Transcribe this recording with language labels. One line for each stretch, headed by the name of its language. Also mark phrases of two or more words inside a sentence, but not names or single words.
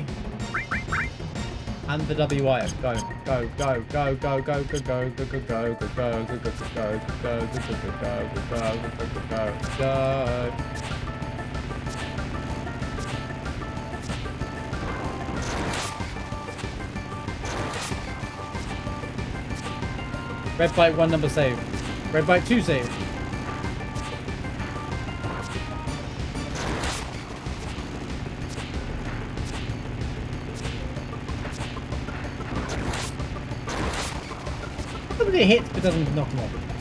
English: And the WIF. Go, go, go, go, go, go, go, go, go, go, go, go, go, go, go, go, go. Red bite 1 number save. Red bite 2 save. It hits but doesn't knock him off.